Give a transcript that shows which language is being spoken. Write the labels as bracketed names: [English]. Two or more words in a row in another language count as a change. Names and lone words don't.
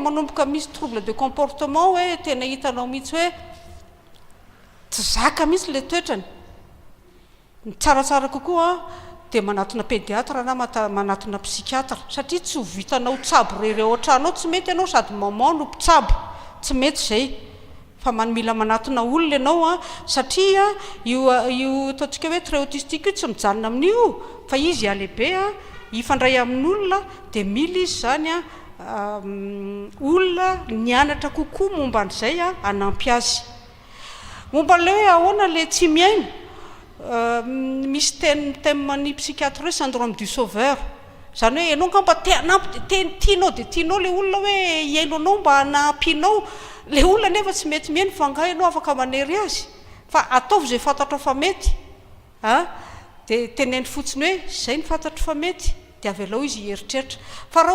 [Malagasy] manomboka misy [French] trouble de comportement [Malagasy] hoe tena hitanao mihitsy hoe tsy zaka mihitsy le toetrany ny tsaratsara kokoa dia manatona pédiatre na manatona psychiatre satria tsy ho vitanao tsabo rereo an-tranao tsy mety ianao sady maman no mpitsabo tsy mety zay fa mila manatona olona ianao a satria io ataontsika hoe [French] trait autistique [Malagasy] io tsy mijanona amin'io fa izy alehibe a ifandray amin'olona dia mila izy zany a olona nianatra kokoa momba an'izay a anampy azy momba an'le hoe ahoana le tsy miaina misy [French] thème psychiatre [Malagasy] hoe [French] syndrome du sauveur [Malagasy] zany hoe ianao ngamba te hanampy tianao dia tianao le olona hoe iaino anao mba hanampinao le olona nefa tsy mety miaina fa nga ianao afaka manery azy fa ataovy zay fantatro fa mety dia teneny fotsiny hoe zay ny fantatro fa mety dia avy alao izy hieritreritra fa raha